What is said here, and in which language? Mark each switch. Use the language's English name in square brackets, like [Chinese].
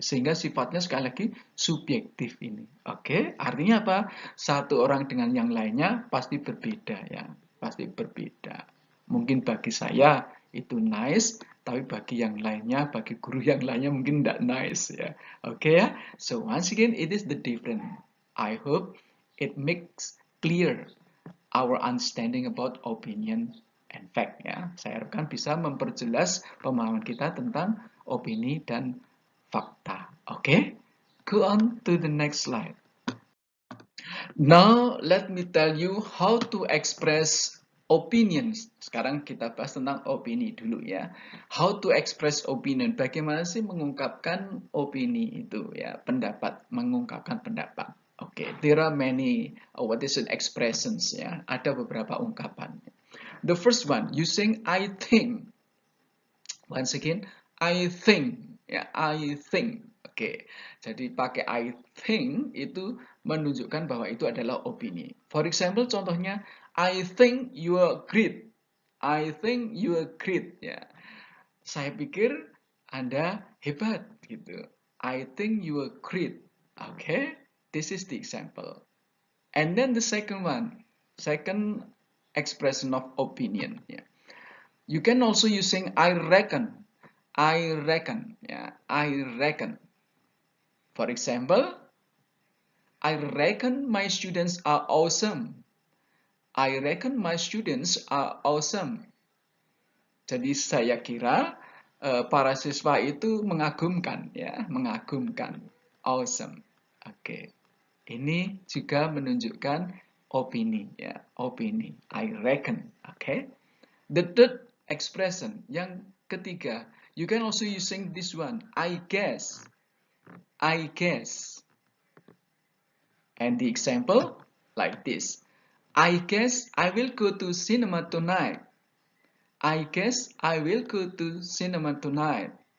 [Indonesian] Sehingga sifatnya sekali lagi subjektif ini. Oke, artinya apa? Satu orang dengan yang lainnya pasti berbeda ya. Pasti berbeda. Mungkin bagi saya itu nice, tapi bagi yang lainnya, bagi guru yang lainnya mungkin tidak nice ya. Oke ya. [English] So once again it is the different. I hope it makes clear our understanding about opinion and fact ya. [Indonesian] Saya harapkan bisa memperjelas pemahaman kita tentang opini dan fakta. [English] Oke? Go on to the next slide. Now let me tell you how to express opinions. [Indonesian] Sekarang kita bahas tentang opini dulu ya. [English] How to express opinion. [Indonesian] Bagaimana sih mengungkapkan opini itu ya, pendapat, mengungkapkan pendapat. [English] Oke, there are many what is it expressions ya. [Indonesian] Ada beberapa ungkapan. [English] The first one using I think. Once again, I think ya, I think. Oke. [Indonesian] Jadi pakai I think itu menunjukkan bahwa itu adalah opini. [English] For example, contohnya I think you are great. I think you are great ya. [Indonesian] Saya pikir Anda hebat gitu. [English] I think you are great. Okay? This is the example. And then the second one, second expression of opinion. Yeah. You can also using I reckon. I reckon. Yeah. I reckon. For example, I reckon my students are awesome. I reckon my students are awesome. [Indonesian] Jadi saya kira para siswa itu mengagumkan, ya, mengagumkan. Awesome. Oke. Ini juga menunjukkan opini, ya, opini. [English] I reckon. Oke. The third expression, [Indonesian] yang ketiga, [English] you can also using this one. I guess. I guess. And the example like this. I guess I will go to cinema tonight. I guess I will go to cinema tonight.